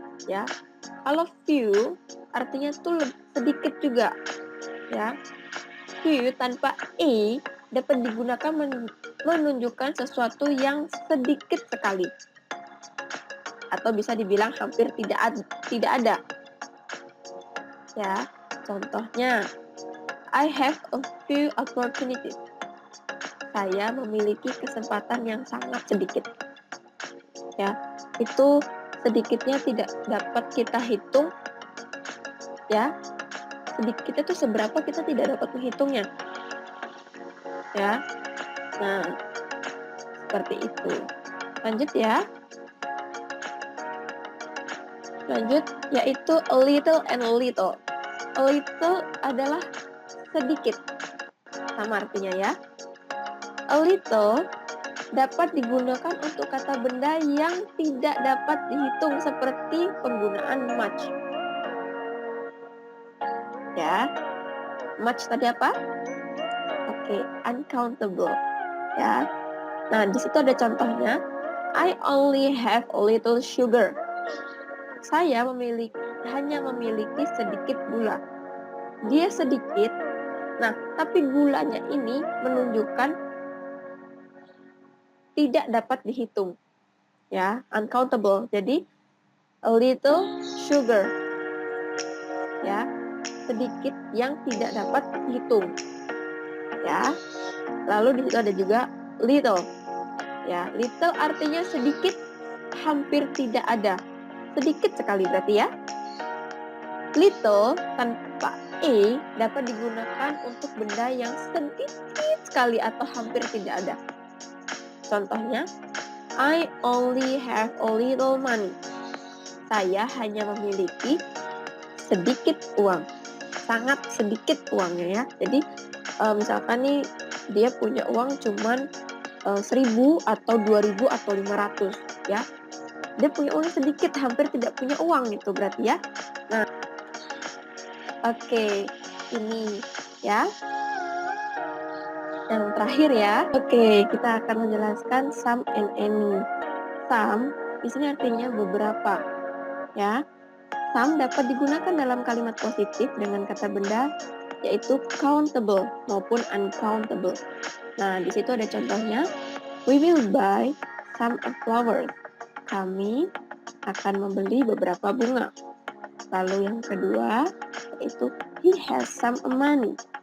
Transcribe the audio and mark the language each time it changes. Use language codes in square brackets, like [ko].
[id] Ya. Kalau few artinya tuh sedikit juga. Ya. Few tanpa e dapat digunakan menunjukkan sesuatu yang sedikit sekali. Atau bisa dibilang hampir tidak ada. Ya, contohnya [en] I have a few opportunities. [id] Saya memiliki kesempatan yang sangat sedikit. Ya, itu sedikitnya tidak dapat kita hitung. Ya, sedikitnya itu seberapa kita tidak dapat menghitungnya. Ya. Nah, seperti itu. Lanjut ya. Lanjut, yaitu a little and a little. A little adalah sedikit. Sama artinya ya. A little dapat digunakan untuk kata benda yang tidak dapat dihitung seperti penggunaan much. Ya. Much tadi apa? Oke, uncountable. Ya. Nah, di situ ada contohnya. [en] I only have a little sugar. [id] Saya hanya memiliki sedikit gula. Dia sedikit. Nah, tapi gulanya ini menunjukkan tidak dapat dihitung. Ya, uncountable. Jadi a little sugar. Ya, sedikit yang tidak dapat dihitung. Ya. Lalu di situ ada juga little. Ya, little artinya sedikit, hampir tidak ada. Sedikit sekali berarti ya. Little tanpa e dapat digunakan untuk benda yang sedikit sekali atau hampir tidak ada. Contohnya, [en] I only have a little money. [id] Saya hanya memiliki sedikit uang. Sangat sedikit uangnya ya. Jadi misalkan nih dia punya uang cuman 1.000 atau 2.000 atau 500 ya. Dia punya uang sedikit, hampir tidak punya uang gitu berarti ya. Nah, oke, ini ya. yang terakhir ya. Oke, kita akan menjelaskan some and any. Some di sini artinya beberapa, ya. Some dapat digunakan dalam kalimat positif dengan kata benda yaitu countable maupun uncountable. Nah, di situ ada contohnya. [en] We will buy some flowers. [id] Kami akan membeli beberapa bunga. Lalu yang kedua yaitu [en] he has some money.